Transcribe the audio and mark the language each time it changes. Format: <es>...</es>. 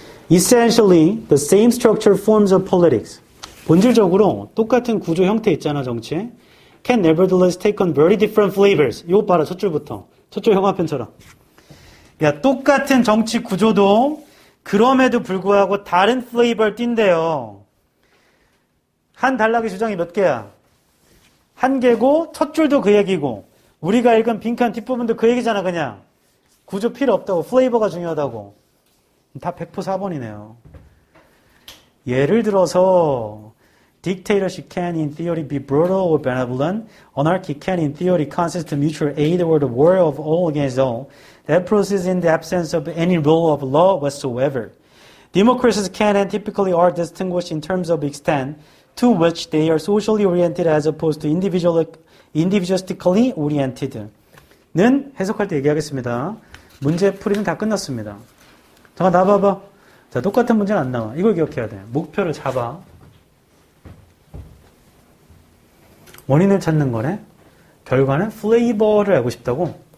<en>Essentially, the same structure forms of politics.</en> <ko>본질적으로 똑같은 구조 형태 있잖아, 정치에.</ko> <en>Can nevertheless take on very different flavors.</en> <ko>이거 봐라, 첫 줄부터. 첫 줄 형화편처럼. 야, 똑같은 정치 구조도 그럼에도 불구하고 다른 플레이버를 띈대요. 한 단락의 주장이 몇 개야? 한 개고 첫 줄도 그 얘기고 우리가 읽은 빈칸 뒷부분도 그 얘기잖아 그냥. 구조 필요 없다고 플레이버가 중요하다고. 다 100% 4번이네요. 예를 들어서</ko> <en>Dictatorship can in theory be brutal or benevolent. Anarchy can in theory consist of mutual aid or the war of all against all. That proceeds in the absence of any rule of law whatsoever. Democracies can and typically are distinguished in terms of extent to which they are socially oriented as opposed to individualistically oriented.</en> <ko>는 해석할 때 얘기하겠습니다. 문제 풀이는 다 끝났습니다. 잠깐 나와봐봐. 자, 똑같은 문제는 안 나와. 이걸 기억해야 돼. 목표를 잡아. 원인을 찾는 거네. 결과는 플레이버를 알고 싶다고.</ko>